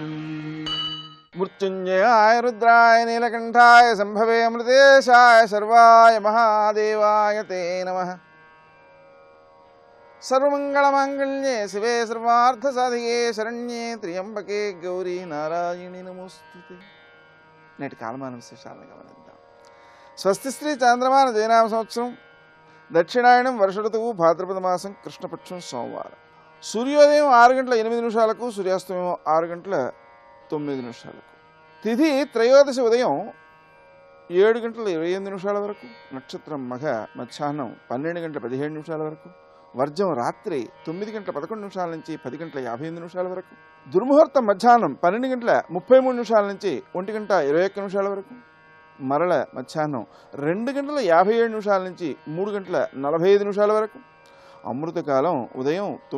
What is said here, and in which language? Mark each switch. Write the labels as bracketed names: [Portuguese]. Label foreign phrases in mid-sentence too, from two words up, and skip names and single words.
[Sanskrit] मृत्युंजयाय रुद्राय नीलकंठाय संभवे अमृतेशाय सर्वाय महादेवाय ते नमः। सर्वमंगलमांगल्ये शिवे सर्वार्थसाधिके शरण्ये त्र्यंबके गौरी नारायणी नमोस्तुते। [Telugu] నేటి కాలమాన విశేషాలను గమనిద్దాం. స్వస్తి శ్రీ చాంద్రమాన జయనామ సంవత్సరం దక్షిణాయనం వర్ష ఋతువు భాద్రపద మాసం కృష్ణపక్షం సోమవారం. సూర్యోదయం 6:08 సూర్యాస్తమయం 6:09. తిథి త్రయోదశి ఉదయం 7:28 వరకు, నక్షత్రం మఘ మధ్యాహ్నం 12:17 వరకు, వర్జం రాత్రి 9:11 నుంచి 10:58 వరకు, దుర్ముహూర్తం మధ్యాహ్నం 12:33 నుంచి 1:21 వరకు, మరల మధ్యాహ్నం 2:57 నుంచి 3:45 వరకు, అమృతకాలం ఉదయం